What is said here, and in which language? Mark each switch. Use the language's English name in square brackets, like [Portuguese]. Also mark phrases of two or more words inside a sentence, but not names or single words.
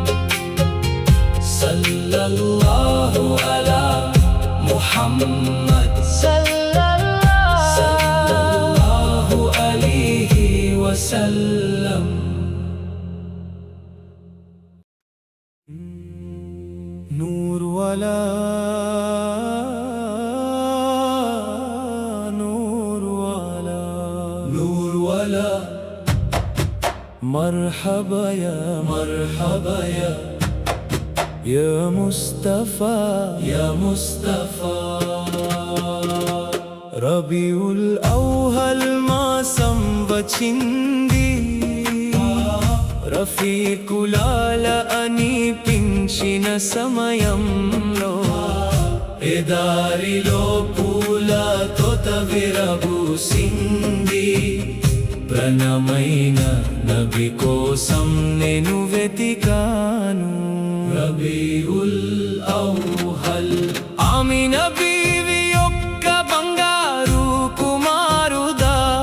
[Arabic] صلى الله على محمد صلى الله عليه وسلم [Urdu] نور والا [Arabic] مرحبا يا مرحبا يا مصطفى يا مصطفى ربيع الأول [Telugu] మాసం వచ్చింది రఫీకులాల అనిపించిన సమయంలో ఎదారిలో పూలతో విరబూసింది ప్రణమైన నబి కోసం నేను వెతికాను [Arabic] ربيع الأول [Telugu] ఆమిన బీవి యొక్క బంగారు కుమారుదా